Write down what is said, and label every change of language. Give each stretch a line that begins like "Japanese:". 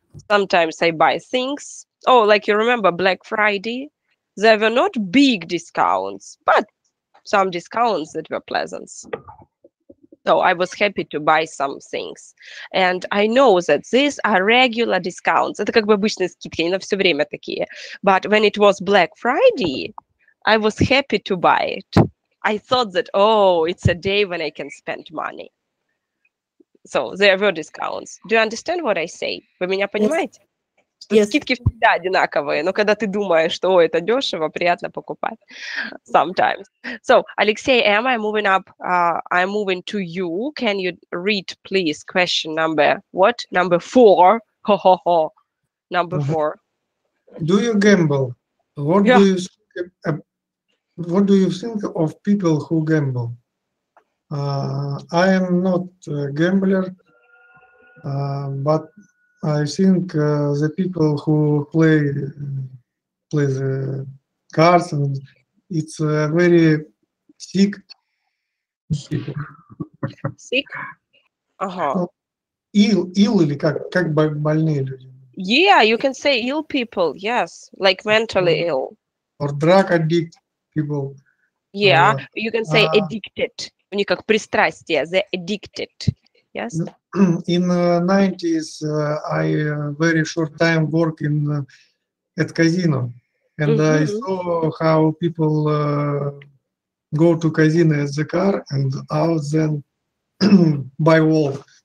English: Sometimes I buy things. Oh, like you remember Black Friday? There were not big discounts, but some discounts that were pleasant. So I was happy to buy some things. And I know that these are regular discounts.
Russian: Это как бы обычные скидки, они на все время такие.
English: But when it was Black Friday, I was happy to buy it. I thought that, oh, it's a day when I can spend money. So there were discounts. Do you understand what I say?
Russian: Вы меня понимаете? Yes. Скидки всегда одинаковые, но когда ты думаешь, что о, это дешево, приятно покупать.
English: Sometimes. So, Alexei, am I moving up? I'm moving to you. Can you read, please, question number what? Number 4. Ho, ho, ho. Number 4. Do you gamble? What do you think of people who gamble? I am not a gambler, but I think the people who play the cards, and it's very sick people. Sick? Uh-huh.
Russian: Ill или как больные люди.
English: Yeah, you can say ill people, yes, like mentally ill. Or drug addict people. Yeah, you can say addicted.
Russian: У них как пристрастие,
English: the addicted. Yes. In 90s, I very short time work in at casino, and I saw how people go to casino as the car and out then by wall.